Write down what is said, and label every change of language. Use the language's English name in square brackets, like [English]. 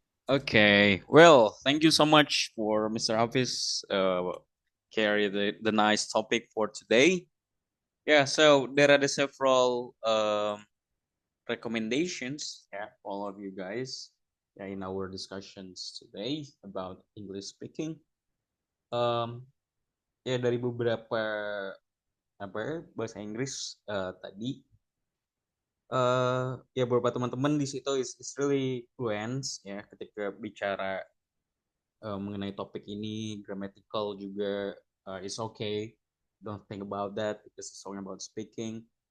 [English] Okay, well, thank you so much for Mr. Hafiz carry the nice topic for today. Yeah, so there are the several recommendations, yeah, for all of you guys, yeah, in our discussions today about English speaking. [Indonesian] Ya dari beberapa bahasa Inggris tadi, ya beberapa teman-teman di situ [English] is really fluent [Indonesian] ya ketika bicara mengenai topik ini. [English] Grammatical juga is okay, don't think about that because it's talking about speaking.